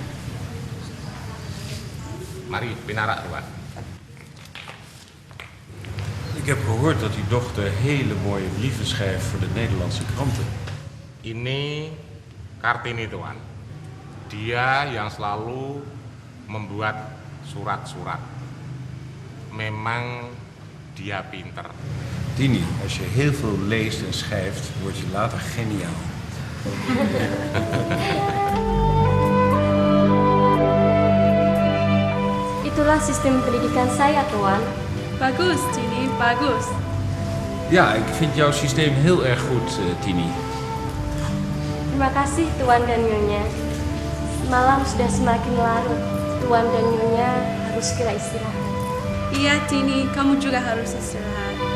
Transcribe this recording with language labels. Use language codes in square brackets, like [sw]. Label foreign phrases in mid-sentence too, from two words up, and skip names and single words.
[id] Mari, pinarak, Tuan. [nl] Ik heb gehoord dat uw dochter hele mooie brieven schrijft voor de Nederlandse kranten. [id] Ini Kartini, Tuan. Dia yang selalu membuat surat-surat. Memang dia pinter. [nl] Tini, als je heel veel leest en schrijft, word je later geniaal. [id] Itulah sistem pendidikan saya, Tuan. Bagus, Tini, bagus. [nl] Ja, ik vind jouw systeem heel erg goed, [id] Tini. Terima kasih, Tuan dan Nyonya. Malam sudah semakin larut. Tuan dan Nyonya harus segera istirahat. Iya, Tini, kamu juga harus istirahat.